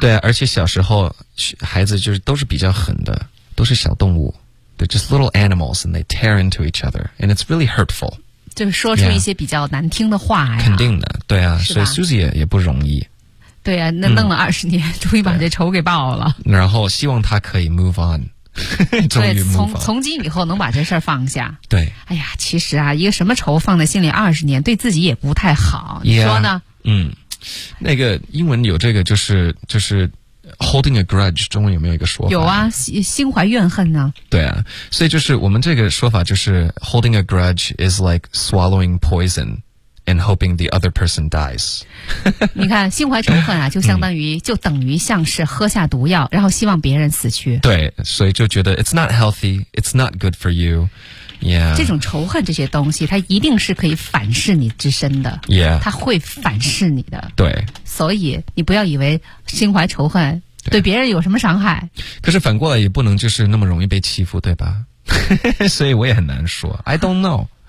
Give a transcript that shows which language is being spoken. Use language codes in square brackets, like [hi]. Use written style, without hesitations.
[zh] 对啊，而且小时候孩子就是都是比较狠的。都是小动物 [en] ，they're just little animals and they tear into each other and it's really hurtful。 [zh] 就是说出一些比较难听的话呀。肯定的，对啊，所以 Susie 也不容易。对啊，那弄了20年，终于把这仇给报了。然后希望他可以 move on， 终于 move on。从今以后能把这事儿放下。对。哎呀，其实啊，一个什么仇放在心里20年，对自己也不太好。 [en] Yeah, [zh] 你说呢？嗯，那个英文有这个就是。 [en] Holding a grudge， [zh] 中文有没有一个说法？有啊，心怀怨恨呢。对啊，所以就是我们这个说法就是 [en] holding a grudge is like swallowing poison and hoping the other person dies. [zh] 你看，心怀仇恨啊，就相当于、嗯、就等于像是喝下毒药，然后希望别人死去。对，所以就觉得 [en] it's not healthy, it's not good for you. Yeah. [zh] 这种仇恨这些东西，它一定是可以反噬你之身的。 [en] Yeah. [zh] 它会反噬你的。对。所以你不要以为心怀仇恨。对别人有什么伤害？可是反过来也不能就是那么容易被欺负，对吧？所以我也很难说。 [en] I don't know.